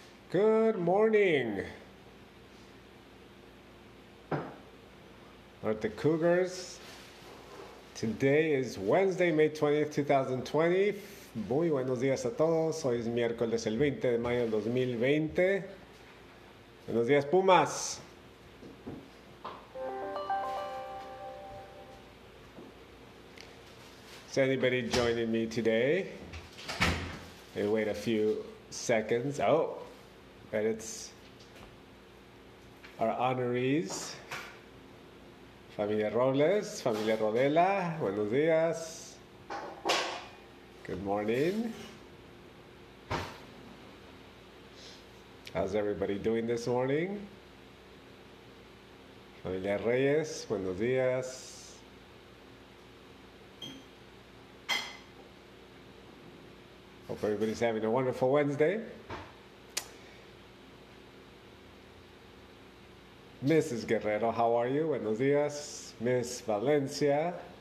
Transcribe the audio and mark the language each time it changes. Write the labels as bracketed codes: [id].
[en] Good morning, Norte Cougars. Today is Wednesday, May 20th, 2020. [es] Muy buenos días a todos. Hoy es miércoles el 20 de mayo del 2020. Buenos días, Pumas. [en] Is anybody joining me today? We'll wait a few seconds. Oh, but it's our honorees. [es] Familia Robles, Familia Rodela, buenos días. [en] Good morning. How's everybody doing this morning? [es] Familia Reyes, buenos días. [en] Hope everybody's having a wonderful Wednesday. Mrs. Guerrero, how are you? [es] Buenos días. [en] Miss Valencia.